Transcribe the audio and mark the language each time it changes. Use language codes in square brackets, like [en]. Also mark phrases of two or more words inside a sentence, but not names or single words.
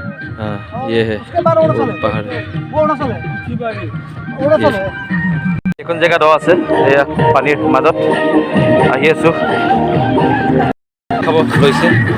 [hi] हाँ ये है उसके बाद अरुणाचल है। पहाड़ है वो अरुणाचल है। अरुणाचल है। [as] এখন জেগা দ আছে এয়া পানীৰ মাজত আহি আছোঁ খাব লৈছে